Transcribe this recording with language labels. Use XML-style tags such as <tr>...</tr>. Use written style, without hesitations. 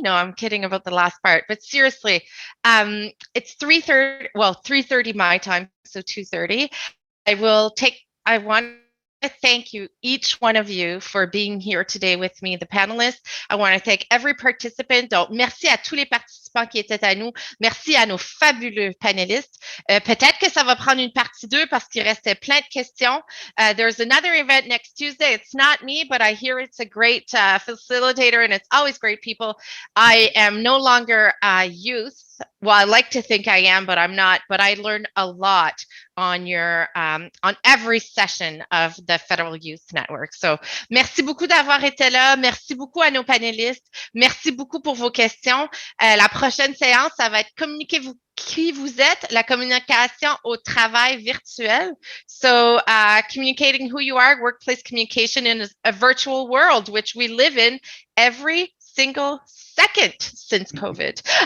<en>No, I'm kidding about the last part. But seriously, it's 3:30 my time, so 2:30. I want to thank you, each one of you, for being here today with me, the panelists. I want to thank every participant.</en> <fr>Donc, merci à tous les participants qui étaient à nous. Merci à nos fabuleux panélistes. Peut-être que ça va prendre une partie 2 parce qu'il restait plein de questions.</fr> <en>There's another event next Tuesday. It's not me, but I hear it's a great facilitator and it's always great people. I am no longer youth. Well, I like to think I am, but I'm not. But I learned a lot on every session of the Federal Youth Network.</en> <fr>So, merci beaucoup d'avoir été là. Merci beaucoup à nos panélistes. Merci beaucoup pour vos questions. La prochaine séance, ça va être communiquer qui vous êtes, la communication au travail virtuel.</fr> <en>So, communicating who you are, workplace communication in a virtual world, which we live in every single second since COVID.</en>